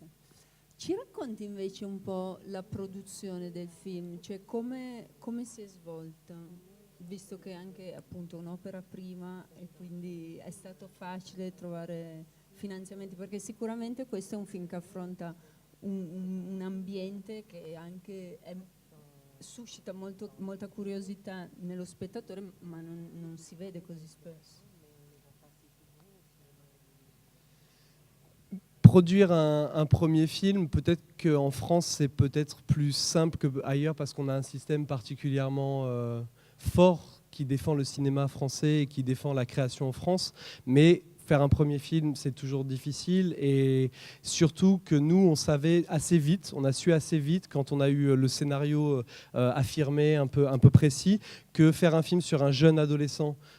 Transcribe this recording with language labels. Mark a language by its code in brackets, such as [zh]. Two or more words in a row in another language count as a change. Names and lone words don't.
[it] Ci racconti invece un po' la produzione del film, cioè come si è svolta, visto che è anche appunto un'opera prima e quindi è stato facile trovare finanziamenti, perché sicuramente questo è un film che affronta un ambiente che anche suscita molta curiosità nello spettatore, ma non si vede così spesso. [fr] Produire un premier film, peut-être qu'en France c'est peut-être plus simple qu'ailleurs parce qu'on a un système particulièrement fort qui défend le cinéma français et qui défend la création en France, mais faire un premier film, c'est toujours difficile, et surtout que nous, on savait assez vite, on a su assez vite, quand on a eu le scénario affirmé, un peu précis, que faire un film sur un jeune adolescent